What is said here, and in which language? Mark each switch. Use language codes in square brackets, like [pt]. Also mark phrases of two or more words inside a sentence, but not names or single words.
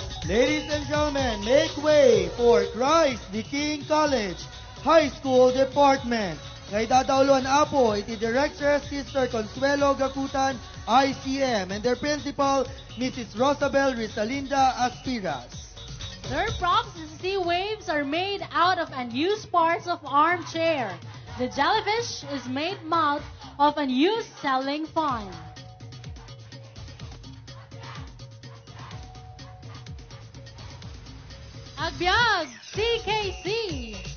[en] Ladies and gentlemen, make way for Christ the King College High School Department. [ilo] Ngay dadawluan apo iti Director Sister Consuelo Gakutan, ICM, [en] and their principal, Mrs. Rosabel Rizalinda Aspiras. Their props and sea waves are made out of unused parts of armchair. The jellyfish is made mouth of unused selling fun. [ilo] Agbyag, CKC.